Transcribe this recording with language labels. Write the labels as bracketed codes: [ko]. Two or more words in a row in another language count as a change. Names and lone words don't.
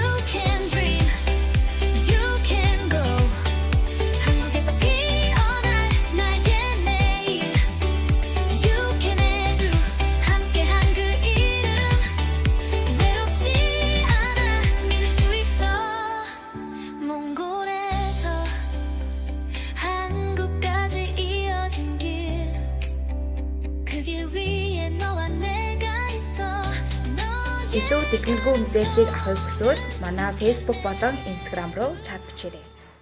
[en] can dream, you can go [ko] 한국에서 피어날 나의 내일 [en] You can [ko] 해도 함께한 그 이름 외롭지 않아 믿을 수 있어 몽골에서 한국까지 이어진 길 그 길 위에 너와 내가 있어 [mn] Илүү дэлгэрэнгүй мэдээллийг авахыг хүсвэл манай Facebook болон Instagram руу чат бичээрэй.